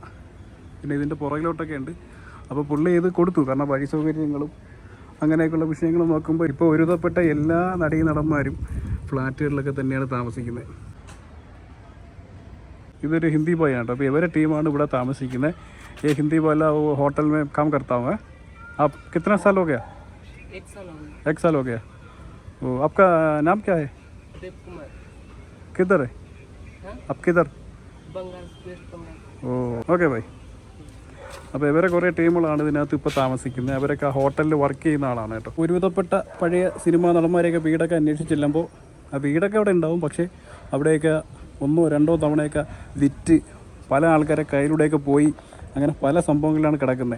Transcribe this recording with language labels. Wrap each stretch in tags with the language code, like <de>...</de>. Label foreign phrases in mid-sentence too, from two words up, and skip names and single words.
<ml>പിന്നെ ഇതിൻ്റെ പുറകിലോട്ടൊക്കെ ഉണ്ട്. അപ്പോൾ പുള്ളി ഇത് കൊടുത്തു. കാരണം വഴി സൗകര്യങ്ങളും അങ്ങനെയൊക്കെയുള്ള വിഷയങ്ങൾ നോക്കുമ്പോൾ ഇപ്പോൾ ഒരുവിധപ്പെട്ട എല്ലാ നടന്മാരും ഫ്ലാറ്റുകളിലൊക്കെ തന്നെയാണ് താമസിക്കുന്നത്. ഇതൊരു ഹിന്ദി ബോയ് ആണ്. അപ്പോൾ ഇവരെ ടീമാണ് ഇവിടെ താമസിക്കുന്നത്.</ml> <hi>ये हिंदी वाला वो होटल में काम करता हूँ मैं. आप कितना साल हो गया? 1 साल हो गया. 1 साल हो गया. वो आपका नाम क्या है? देव कुमार. किधर है? हाँ? आप किधर? बंगाल, वेस्ट बंगाल.</hi> <en>oh okay bye.</en> <ml>അപ്പോൾ ഇവരെ കുറേ ടീമുകളാണ് ഇതിനകത്ത് ഇപ്പോൾ താമസിക്കുന്നത്. അവരൊക്കെ ആ ഹോട്ടലിൽ വർക്ക് ചെയ്യുന്ന ആളാണ് കേട്ടോ. ഒരുവിധപ്പെട്ട പഴയ സിനിമാ നടന്മാരെയൊക്കെ വീടൊക്കെ അന്വേഷിച്ച് ചെല്ലുമ്പോൾ ആ വീടൊക്കെ അവിടെ ഉണ്ടാവും. പക്ഷേ അവിടെയൊക്കെ 1 or 2 തവണയൊക്കെ വിറ്റ് പല ആൾക്കാരെ കയ്യിലൂടെയൊക്കെ പോയി അങ്ങനെ പല സംഭവങ്ങളിലാണ് കിടക്കുന്നത്.</ml>